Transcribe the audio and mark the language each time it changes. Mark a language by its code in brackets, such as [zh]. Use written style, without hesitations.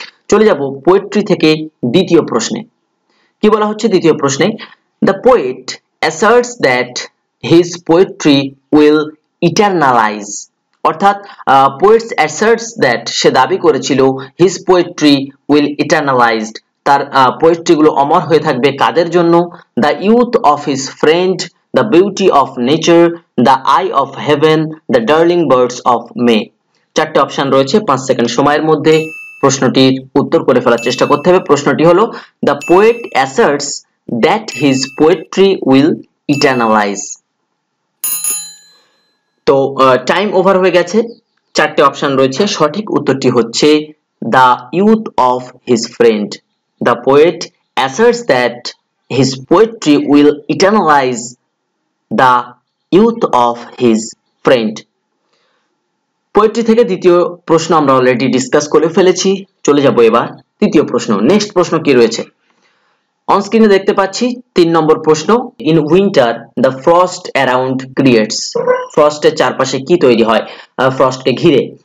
[bn] চলে যাব পোয়েট্রি থেকে দ্বিতীয় প্রশ্নে। কি বলা হচ্ছে দ্বিতীয় প্রশ্নে? [en] the poet asserts that his poetry will eternalize, [bn] অর্থাৎ [en] poets asserts that [bn] সে দাবি করেছিল [en] his poetry will eternalized, [bn] তার পোয়েট্রি গুলো অমর হয়ে থাকবে কাদের জন্য? [en] the youth of his friend, the beauty of nature, the eye of heaven, the darling birds of May। [bn] চারটে option রয়েছে, 5 সেকেন্ড সময়ের মধ্যে প্রশ্নটির উত্তর করে ফেলার চেষ্টা করতে হবে। প্রশ্নটি হলো [en] the poet asserts that his poetry will eternalize। [bn] তো টাইম ওভার হয়ে গেছে, চারটে অপশন রয়েছে, সঠিক উত্তরটি হচ্ছে [en] the youth of his friend। the poet asserts that his poetry will eternalize the youth of his friend। [bn] Poetry থেকে দ্বিতীয় প্রশ্ন আমরা অলরেডি ডিসকাস করে ফেলেছি। চলে যাব এবার তৃতীয় প্রশ্ন। নেক্সট প্রশ্ন কি রয়েছে অন স্ক্রিনে দেখতে পাচ্ছি 3 নম্বর প্রশ্ন। [en] in winter the frost around creates, [bn] ফ্রস্টের চারপাশে কি তৈরি হয় ফ্রস্টকে ঘিরে?